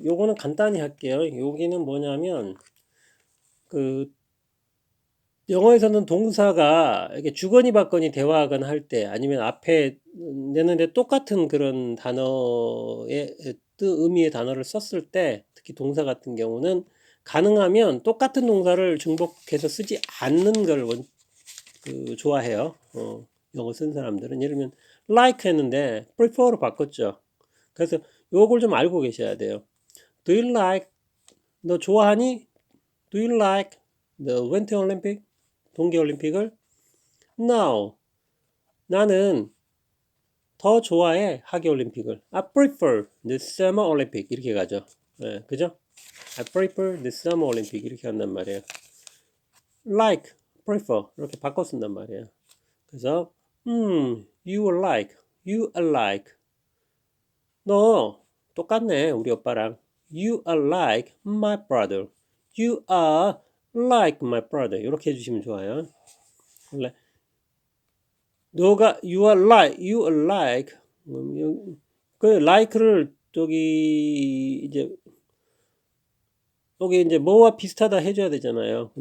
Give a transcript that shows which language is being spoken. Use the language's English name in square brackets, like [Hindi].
[Korean] 요거는 간단히 할게요. 여기는 뭐냐면 그 영어에서는 동사가 이렇게 주거니 받거니 대화하거나 할 때 아니면 앞에 내는데 똑같은 그런 단어의 의미의 단어를 썼을 때 특히 동사 같은 경우는 가능하면 똑같은 동사를 중복해서 쓰지 않는 걸 좋아해요. 영어 쓴 사람들은 예를 들면 like 했는데 prefer로 바꿨죠. 그래서 요걸 좀 알고 계셔야 돼요. [English] Do you like [Korean] 너 좋아하니? [English] Do you like the Winter Olympic? [Korean] 동계올림픽을? No. 나는 더 좋아해 하계올림픽을. [English] I prefer the Summer Olympic [Korean] 이렇게 가죠. 그죠? [English] I prefer the Summer Olympic [Korean] 이렇게 한단 말이에요. Like, prefer 이렇게 바꿔 쓴단 말이에요. 그래서 [English] you are like, you are like [Korean] 너 똑같네 우리 오빠랑. [English] You are like my brother. You are like my brother. [Korean] 이렇게 해주시면 좋아요. 원래 너가 [English] you are like [Korean] 그 like를 이제 여기 이제 뭐와 비슷하다 해줘야 되잖아요.